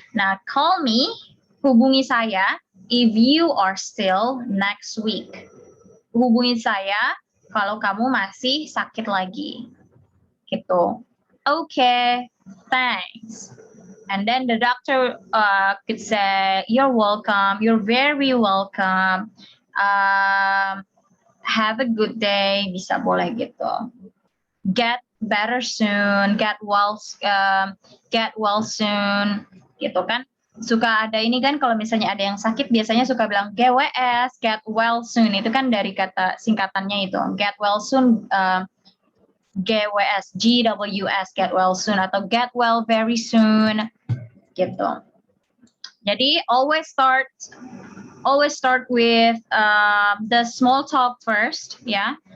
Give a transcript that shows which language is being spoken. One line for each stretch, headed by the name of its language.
English: Nah, call me,
Indonesian: hubungi saya
English: if you are still next week.
Indonesian: Hubungi saya kalau kamu masih sakit lagi. Gitu.
English: Okay, thanks. And then the doctor could say, you're welcome, you're very welcome. Have a good day,
Indonesian: bisa boleh gitu.
English: Get better soon, get well soon,
Indonesian: gitu kan. suka ada ini kan kalau misalnya ada yang sakit biasanya suka bilang GWS,
English: get well soon.
Indonesian: Itu kan dari kata singkatannya itu.
English: Get well soon, GWS, GWS, get well soon atau get well very soon gitu. Jadi always start with the small talk first, ya.